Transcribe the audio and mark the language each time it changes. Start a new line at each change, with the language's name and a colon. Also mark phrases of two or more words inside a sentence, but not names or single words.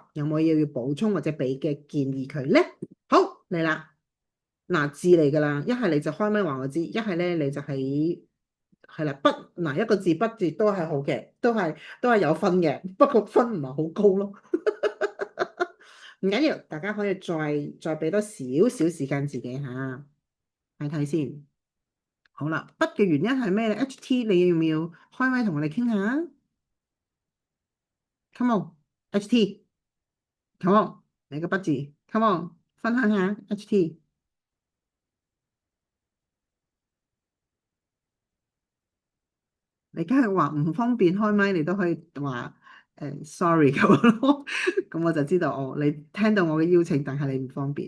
Cantonese: 有冇嘢要補充或者俾嘅建議佢咧？好嚟啦，嗱字嚟㗎啦，一係你就開咪話我知，一係咧你就係啦，筆嗱一個字筆字都係好嘅，都係有分嘅，不過分唔係好高咯。唔緊要，大家可以再俾多少少時間自己嚇睇睇先。好啦，筆嘅原因係咩咧？HT 你要唔要開咪同我哋傾下 ？
English: Come on，
Cantonese: HT，
English: Come on，
Cantonese: 你個筆字 ，
English: Come on，
Cantonese: 分享下 HT。你梗係話唔方便開麥，你都可以話sorry 咁樣咯。咁我就知道哦，你聽到我嘅邀請，但係你唔方便。